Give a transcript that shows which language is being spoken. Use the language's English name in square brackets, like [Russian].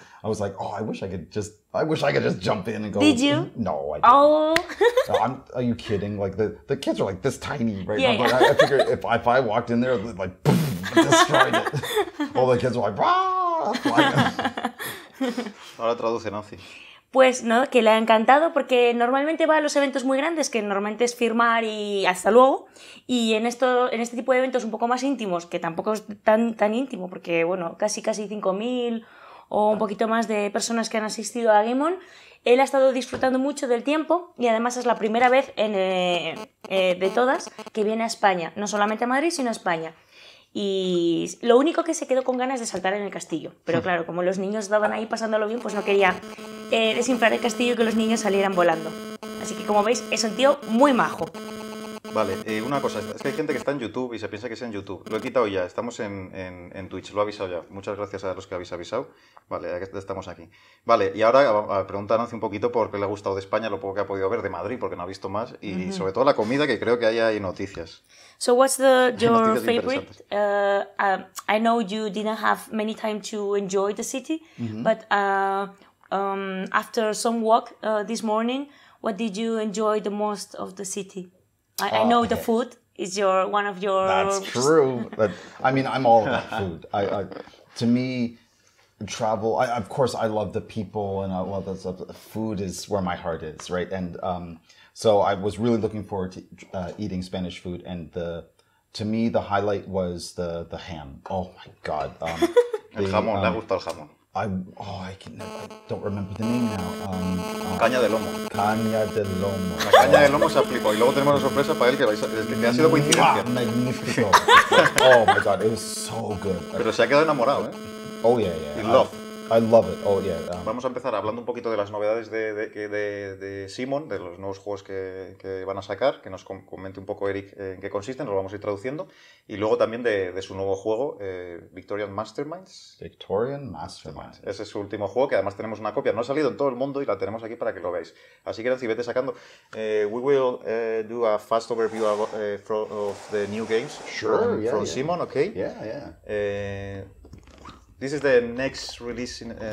[English] I was like, oh, I wish I could just jump in and go. Did you? No, I didn't. Oh. No, are you kidding? Like the kids are like this tiny, right? Yeah, I figured if I walked in there, like boom, destroyed it. All the kids were like, "Rah!" [Spanish] Ahora traduce, Nancy. Pues no, que le ha encantado porque normalmente va a los eventos muy grandes, que normalmente es firmar y hasta luego, y en este tipo de eventos un poco más íntimos, que tampoco es tan íntimo, porque bueno, casi 5.000 o un poquito más de personas que han asistido a Game On, él ha estado disfrutando mucho del tiempo y además es la primera vez de todas que viene a España, no solamente a Madrid, sino a España. Y lo único que se quedó con ganas de saltar en el castillo, pero claro, como los niños estaban ahí pasándolo bien, pues no quería desinflar el castillo y que los niños salieran volando. Así que como veis, es un tío muy majo. Vale, una cosa, es que hay gente que está en YouTube y se piensa que es en YouTube. Lo he quitado ya, estamos en Twitch, lo he avisado ya. Muchas gracias a los que habéis avisado. Vale, ya estamos aquí. Vale, y ahora a preguntar a Nancy un poquito por qué le ha gustado de España, lo poco que ha podido ver de Madrid, porque no ha visto más, y sobre todo la comida, que creo que ahí hay noticias. [English] So what's your favorite? I know you didn't have many time to enjoy the city, but after some walk this morning, what did you enjoy the most of the city? I know the food is one of your... That's true. I mean, I'm all about food. To me, travel, of course, I love the people and I love that stuff. Food is where my heart is, right? And so I was really looking forward to eating Spanish food. And to me, the highlight was the ham. Oh, my God. [Spanish] El jamón, le ha gustado el jamón. [English] I don't remember the name now. [Spanish] Caña de lomo. Caña de lomo. La caña de lomo se aplicó. Y luego tenemos una sorpresa para él que ha sido coincidencia. Magnífico. [English] Oh my god, it was so good. [Spanish] Pero se ha quedado enamorado, ¿eh? [English] Oh yeah. In love. I love it. Oh yeah. [Spanish] Vamos a empezar hablando un poquito de las novedades de Simon, de los nuevos juegos que van a sacar, que nos comente un poco Eric en qué consisten, nos lo vamos a ir traduciendo, y luego también de su nuevo juego, Victorian Masterminds. Victorian Masterminds. Ese es su último juego, que además tenemos una copia, no ha salido en todo el mundo y la tenemos aquí para que lo veáis. Así que Nancy, vete sacando. [English] We will do a fast overview of the new games from Simon, okay? Yeah. This is the next release in